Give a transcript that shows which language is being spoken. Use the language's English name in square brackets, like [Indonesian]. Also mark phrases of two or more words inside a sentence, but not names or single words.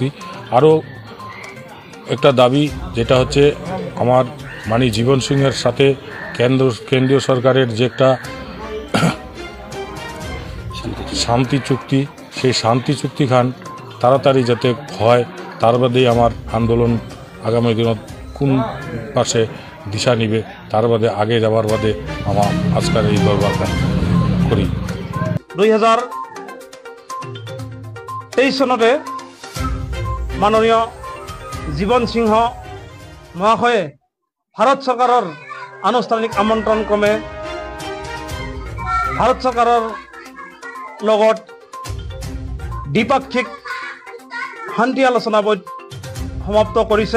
[Bangla] আরও একটা দাবি যেটা হচ্ছে আমার মানে জীবন সিংহের সাথে কেন্দ্রীয় সরকারের যে একটা শান্তি চুক্তি, সেই শান্তি চুক্তি খান তাড়াতাড়ি যাতে হয় তার বাদেই আমার আন্দোলন আগামী দিনত কোন পাশে দিশা নিবে তার বাদে আগে যাওয়ার বাদে আমার আজকের এই দরবার খান করি। [Assamese] 2023 চনতে মাননীয় জীবন সিংহ মহাশয়ে ভাৰত চৰকাৰৰ আনুষ্ঠানিক আমন্ত্ৰণ ক্ৰমে ভাৰত চৰকাৰৰ লগত দ্বিপাক্ষিক শান্তি আলোচনা সমাপ্ত কৰিছে।